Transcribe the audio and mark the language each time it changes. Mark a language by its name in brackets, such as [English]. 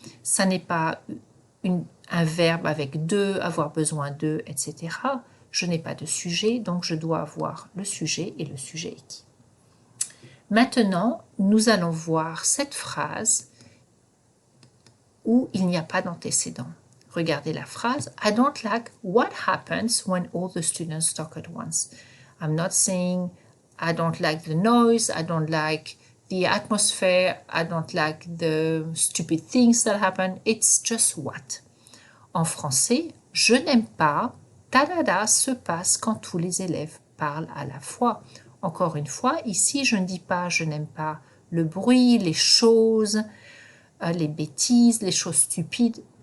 [French] Ça n'est pas un verbe avec de, avoir besoin de, etc. Je n'ai pas de sujet, donc je dois avoir le sujet et le sujet est qui. Maintenant, nous allons voir cette phrase où il n'y a pas d'antécédent. Regardez la phrase. [English] I don't like what happens when all the students talk at once. I'm not saying I don't like the noise, I don't like the atmosphere, I don't like the stupid things that happen. It's just what. [French] En français, je n'aime pas tadada se passe quand tous les élèves parlent à la fois. Encore une fois, ici, je ne dis pas je n'aime pas le bruit, les choses, les bêtises, les choses stupides.